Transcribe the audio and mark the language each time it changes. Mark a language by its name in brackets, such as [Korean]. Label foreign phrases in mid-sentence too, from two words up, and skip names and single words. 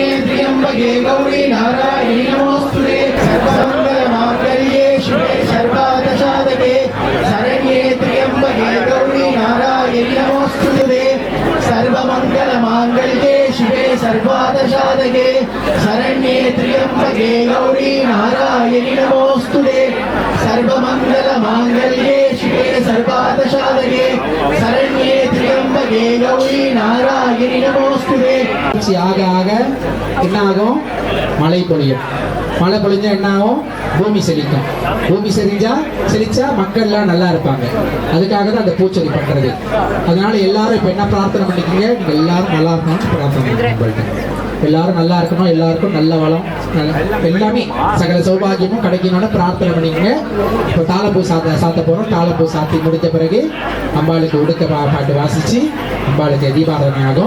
[Sanskrit] त्र्यंबके गौरी नारायणी नमोस्तुते सर्वमंगल मांगल्ये शिवे सर्वार्थसाधके शरण्ये त्र्यंबके गौरी नारायणी नमोस्तुते सर्वमंगल मांगल्ये शिवे सर्वार्थसाधके शरण्ये त्र्यंबके गौरी नारायणी नमोस्तुते सर्वमंगल मांगल्ये शिवे सर्वार्थसाधके शरण्ये त्र्यंबके गौरी नारायणी नमोस्तुते [Tamil] ஆக ஆக என்ன ஆகும் மழை பொழியும் மழை பொழிஞ்சா என்ன ஆகும் பூமி செழிக்கும் பூமி செழிச்சா மக்கள் எல்லாம் நல்லா இருப்பாங்க அதுக்காக தான் அந்த பூச்செடி பண்றது அதனால எல்லாரும் இப்ப என்ன பிரார்த்தனை பண்ணிக்கீங்க நீங்க எல்லாரும் நல்லா இருக்கணும்னு பிரார்த்தனை பண்ணுங்க எல்லாரும் நல்லா இருக்கணும் எல்லாருக்கும் நல்ல வளம் எல்லாமே சகல சௌபாகியமும் கிடைக்கணும்னு பிரார்த்தனை பண்ணிக்கங்க இப்போ தாளப்பூ சாத்த போறோம் தாளப்பூ சாத்தி முடித்த பிறகு அம்பாளுக்கு உடுக்க பாட்டு வாசிச்சு அம்பாளுக்கு தீபாராதனை ஆகும்